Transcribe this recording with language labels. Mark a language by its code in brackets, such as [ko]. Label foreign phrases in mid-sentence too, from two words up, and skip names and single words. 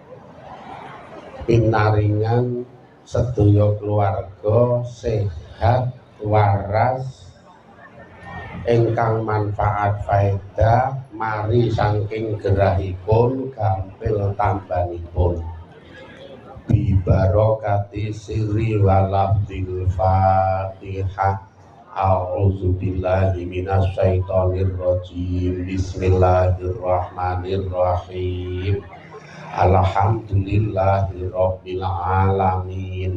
[jv] pinaringan sedaya keluarga sehat waras ingkang manfaat faedah mari saking gerahipun gampil tambanipun [ar] ببركة سر ولفظ الفاتحة. أعوذ بالله من الشيطان الرجيم. بسم الله الرحمن الرحيم. الحمد لله رب العالمين.